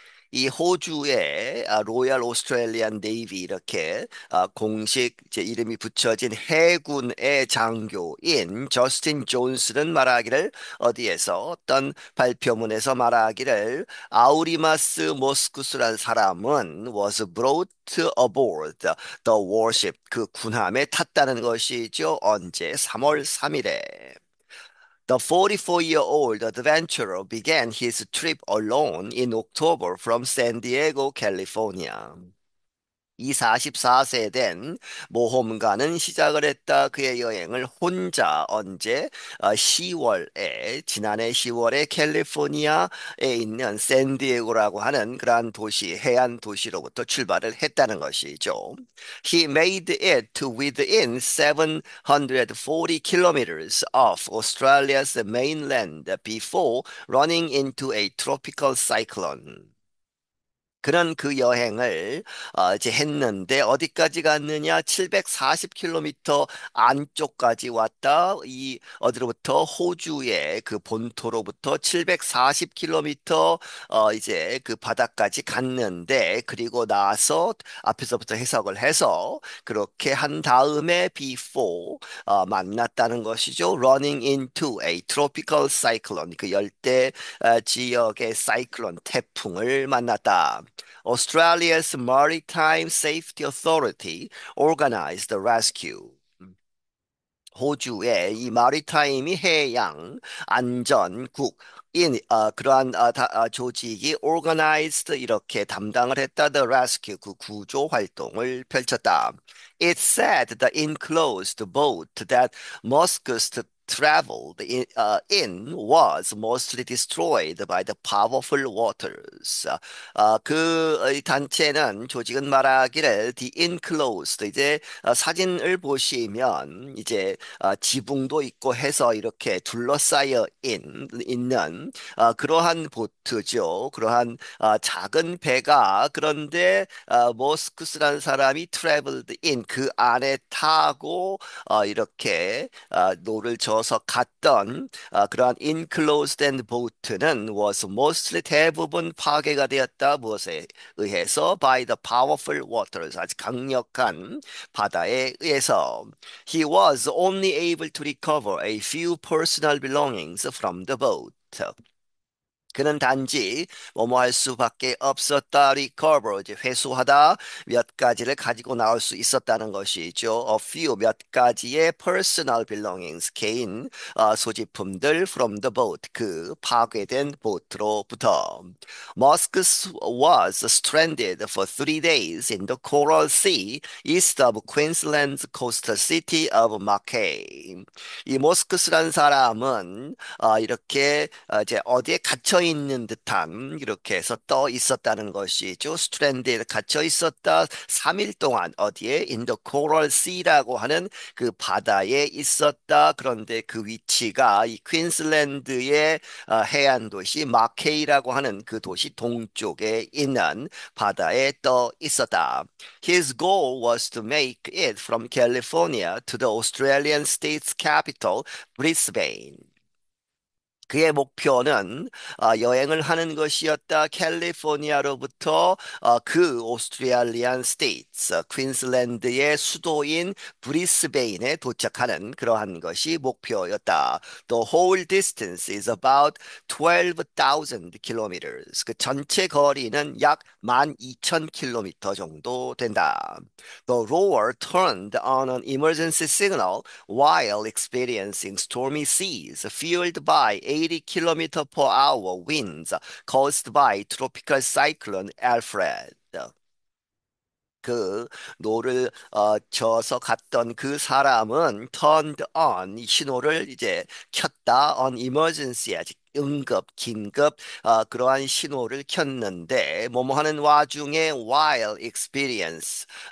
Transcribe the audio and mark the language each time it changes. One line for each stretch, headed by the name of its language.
Korean: 이 호주의 로얄 오스트레일리안 네이비 이렇게 공식 제 이름이 붙여진 해군의 장교인 저스틴 존스는 말하기를 어디에서 어떤 발표문에서 말하기를 아우리마스 모스쿠스란 사람은
English: was brought aboard the warship
Korean: 그 군함에 탔다는 것이죠. 언제? 3월 3일에.
English: The 44-year-old adventurer began his trip alone in October from San Diego, California.
Korean: 이 44세 된 모험가는 시작을 했다. 그의 여행을 혼자 언제? 10월에 지난해 10월에 캘리포니아에 있는 샌디에고라고 하는 그러한 도시, 해안 도시로부터 출발을 했다는 것이죠.
English: He made it to within 740 kilometers of Australia's mainland before running into a tropical cyclone.
Korean: 그런 그 여행을 이제 했는데 어디까지 갔느냐? 740km 안쪽까지 왔다. 이 어디로부터 호주의 그 본토로부터 740km 이제 그 바다까지 갔는데 그리고 나서 앞에서부터 해석을 해서 그렇게 한 다음에 before 만났다는 것이죠.
English: Running into a tropical cyclone
Korean: 그 열대 지역의 사이클론 태풍을 만났다.
English: Australia's Maritime Safety Authority organized the rescue.
Korean: 호주의 이 마리타임이 해양 안전국 그러한 조직이 organized 이렇게 담당을 했다.
English: The rescue
Korean: 그 구조 활동을 펼쳤다.
English: It said the enclosed boat that Muscus traveled in was mostly destroyed by the powerful waters.
Korean: 이 단체는 조직은 말하기를
English: the enclosed
Korean: 이제 사진을 보시면 이제 지붕도 있고 해서 이렇게 둘러싸여 있는 그러한 보트죠. 그러한 작은 배가 그런데 모스쿠스라는 사람이
English: traveled in
Korean: 그 안에 타고 이렇게 노를 저어서 갔던 그러한 enclosed and boat는
English: was mostly
Korean: 대부분 파괴가 되었다. 무엇에 의해서?
English: By the powerful waters
Korean: 아주 강력한 바다에 의해서.
English: He was only able to recover a few personal belongings from the boat.
Korean: 그는 단지 뭐뭐 할 수밖에 없었다. recover, 이제 회수하다. 몇 가지를 가지고 나올 수 있었다는 것이죠. a few, 몇 가지의
English: personal belongings,
Korean: 개인 소지품들
English: from the boat,
Korean: 그 파괴된 보트로부터.
English: Moscus was stranded for 3 days in the Coral Sea east of Queensland's coastal city of Mackay.
Korean: 이 모스크스라는 사람은 이렇게 이제 어디에 갇혀 있는 듯한 이렇게 해서 떠 있었다는 것이죠. 스트랜드에 갇혀 있었다. 3일 동안 어디에
English: in the Coral Sea
Korean: 라고 하는 그 바다에 있었다. 그런데 그 위치가 이 퀸슬랜드의 해안 도시 마케이라고 하는 그 도시 동쪽에 있는 바다에 떠 있었다.
English: His goal was to make it from California to the Australian state's capital, Brisbane.
Korean: 그의 목표는 여행을 하는 것이었다. 캘리포니아로부터 그 오스트레일리안 스테이트, 퀸슬랜드의 수도인 브리스베인에 도착하는 그러한 것이 목표였다.
English: The whole distance is about 12,000 kilometers.
Korean: 그 전체 거리는 약 12,000km 정도 된다.
English: The rower turned on an emergency signal while experiencing stormy seas fueled by 80 kilometer per hour winds caused by tropical cyclone Alfred.
Korean: 그 노를 저어서 갔던 그 사람은
English: turned on
Korean: 이 신호를 이제 켰다
English: on emergency
Korean: 아직 응급 긴급 그러한 신호를 켰는데 뭐뭐 하는 와중에
English: while experience